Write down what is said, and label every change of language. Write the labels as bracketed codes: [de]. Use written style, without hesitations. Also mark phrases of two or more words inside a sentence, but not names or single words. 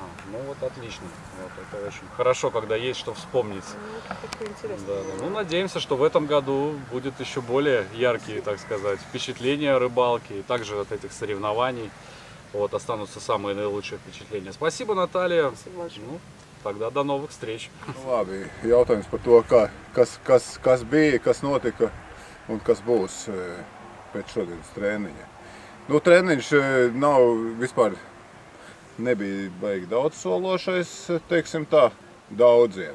[ru] Ну вот отлично, вот, это очень хорошо, когда есть что вспомнить. Ну, это такое интересное. Да, да. Ну, надеемся, что в этом году будет еще более яркие, так сказать, впечатления о рыбалке, и также от этих соревнований вот, останутся самые наилучшие впечаtlения. Спасибо, Наталья. Спасибо большое. Ну, тогда до новых встреч. [lv] Labi, jautājums par to, kas bija, kas notika un kas būs pēc šodienas treniņa. Nu, treniņš nav vispār nebija baigi daudz sološais, teiksim tā, daudziem.